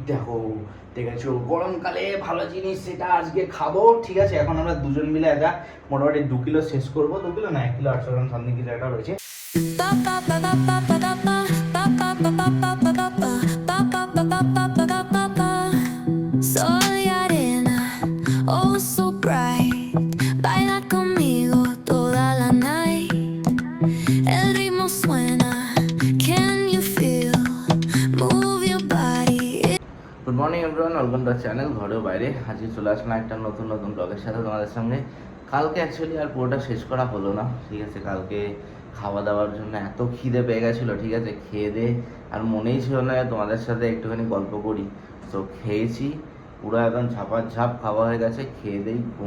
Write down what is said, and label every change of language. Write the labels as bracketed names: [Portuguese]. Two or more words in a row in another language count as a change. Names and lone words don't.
[Bangla] দেখো, ঠিক আছে, গরমকালে ভালো জিনিস সেটা আজকে খাবো। ঠিক আছে, এখন আমরা দুজন মিলে এটা মোটামুটি 2 কিলো শেষ করবো। 2 কিলো না, 1 কিলো 800 গ্রাম সামথিং কিছু একটা রয়েছে। [Spanish] Soy arena, [English] oh so bright. [Spanish] Baila conmigo toda la night. El ritmo suena, [English] can you feel? Move your body. good morning everyone, welcome to channel ঘরেও বাইরে। [Bangla] আজকে চলে আসলাম একটা নতুন ব্লগের সাথে তোমাদের সঙ্গে। কালকে অ্যাকচুয়ালি আর পুরোটা শেষ করা হলো না। ঠিক আছে, কালকে খাওয়া দাওয়ার জন্য এত খিদে পেয়ে গেছিলো। ঠিক আছে, খেয়ে দে আর মনেই ছিল না তোমাদের সাথে একটুখানি গল্প করি। তো খেয়েছি, পুরো একদম ঝাপাঝাপ খাওয়া হয়ে গেছে, খেয়ে দেই ঘুম।